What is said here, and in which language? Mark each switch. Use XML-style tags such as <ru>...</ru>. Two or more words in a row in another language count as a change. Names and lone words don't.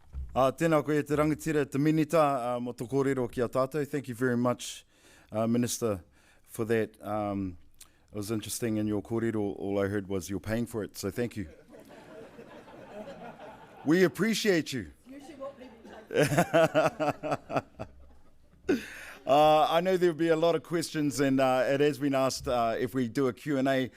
<mi>Tēnā koe te rangatira te minita mo tō kōrero ki a tātou.</mi> <en>Thank you very much, Minister, for that. It was interesting in your kōrero, all I heard was you're paying for it, so thank you. We appreciate you. I know there'll be a lot of questions, and it has been asked if we do a Q&A.</en>